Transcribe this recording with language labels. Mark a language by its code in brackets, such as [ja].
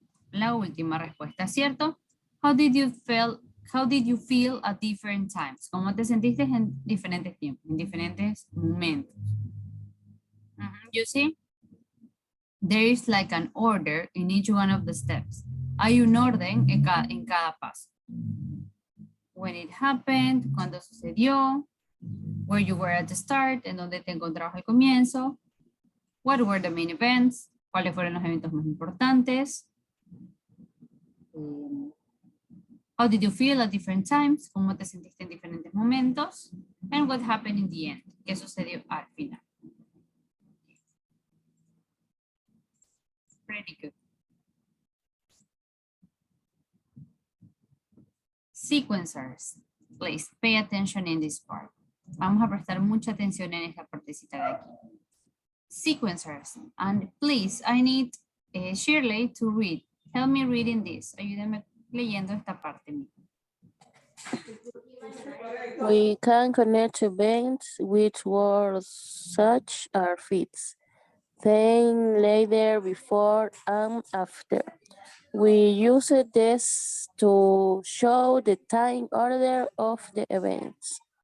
[es] La última respuesta, ¿cierto? [en] How did you feel at different times? [es] ¿Cómo te sentiste en diferentes tiempos, en diferentes momentos? [en] You see? There is like an order in each one of the steps. [es] Hay un orden en cada paso. [en] When it happened, [es] cuando sucedió, [en] where you were at the start, [es] en donde te encontrabas al comienzo, [en] what were the main events, [es] cuáles fueron los eventos más importantes, [en] how did you feel at different times, [es] cómo te sentiste en diferentes momentos, [en] and what happened in the end, [es] qué sucedió al final. [en] Pretty good. Sequencers, please pay attention in this part. [es] Vamos a prestar mucha atención en esta partecita de aquí. [en] Sequencers, and please, I need Shirley to read. Help me reading this. [es] Ayúdenme leyendo esta parte. [en] We can connect events with words such as feeds, then, later, before, and after. We use this to show the time order of the events.